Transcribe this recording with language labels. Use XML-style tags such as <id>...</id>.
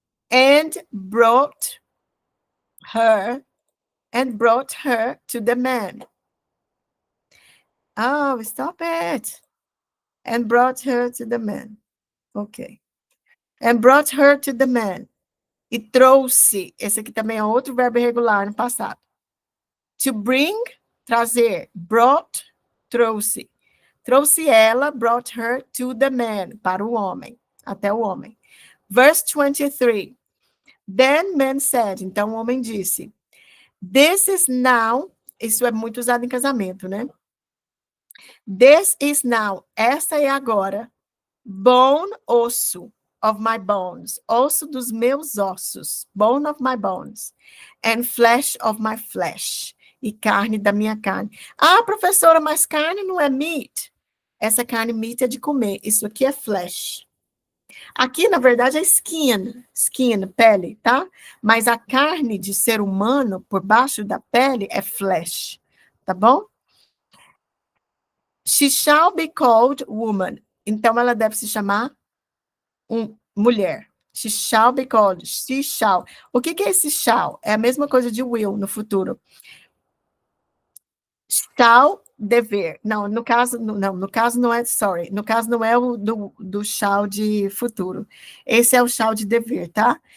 <en>And brought her to the man. Oh, stop it. And brought her to the man. Ok. And brought her to the man.</en> <pt>E trouxe, esse aqui também é outro verbo irregular no passado. To bring, trazer. Brought, trouxe. Trouxe ela,</pt> <en>brought her to the man,</en> <pt>para o homem, até o homem.</pt> <en>Verse 23. Then man said,</en> <pt>então o homem disse,</pt> <en>this is now,</en> <pt>isso é muito usado em casamento, né?</pt> <en>This is now,</en> <pt>essa é agora,</pt> <en>bone, osso of my bones,</en> <pt>osso dos meus ossos,</pt> <en>bone of my bones, and flesh of my flesh,</en> <pt>e carne da minha carne. Ah, professora, mas carne não é meat. Essa carne meat é de comer, isso aqui é flesh. Aqui, na verdade, é skin, pele, tá? Mas a carne de ser humano, por baixo da pele, é flesh, tá bom?</pt> <en>She shall be called woman.</en> <pt>Então, ela deve se chamar mulher.</pt> <en>She shall be called, she shall.</en> <pt>O que é esse shall? É a mesma coisa de will no futuro. Shall dever. Não, no caso, não, no caso não é, sorry, no caso não é o do shall de futuro. Esse é o shall de dever, tá?</pt>